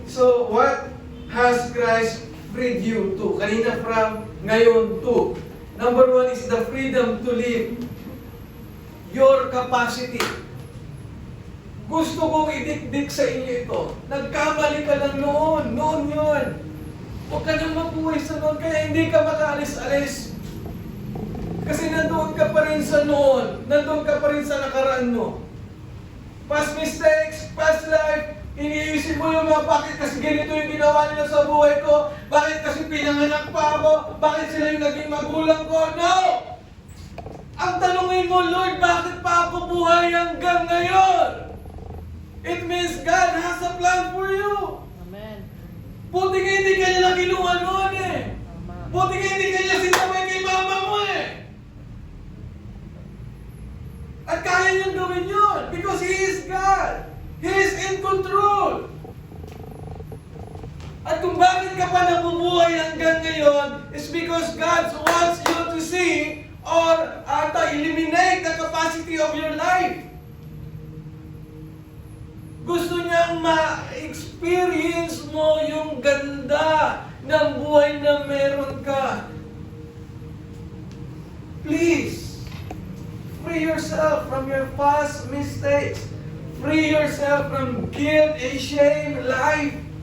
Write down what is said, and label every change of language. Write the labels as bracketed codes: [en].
[en] So, what has Christ freed you to? [tl] Kanina [en] from, [tl] ngayon [en] to. Number 1 is the freedom to live your capacity. [tl] Gusto kong idikdik sa inyo ito. Nagkamali ka lang noon yun. Huwag ka nang mabuhay sa noon, kaya hindi ka makaalis-alis. Kasi nandoon ka pa rin sa noon, nandoon ka pa rin sa nakaraan mo. [en] Past mistakes, past life, [tl] iniisip mo yung mga bakit kasi ganito yung ginawa nila sa buhay ko, bakit kasi pinanganak pa ako, bakit sila yung naging magulang ko, no! Ang tanungin mo, Lord, bakit pa ako buhay hanggang ngayon? [en] It means God has a plan for you. Amen. [tl] Buti nga hindi ka nila kinuha noon eh. [en] Amen. [tl] Buti nga hindi ka nila sinabay kay mama mo eh. At kaya niyang gawin yun [en] because He is God. He is in control. [tl] At kung bakit ka pa nabubuhay hanggang ngayon [en] is because God wants you to see or eliminate the capacity of your life. [tl] Gusto niyang ma-experience mo yung ganda ng buhay na meron ka. [en] Please, free yourself from your past mistakes. Free yourself from guilt and shame life.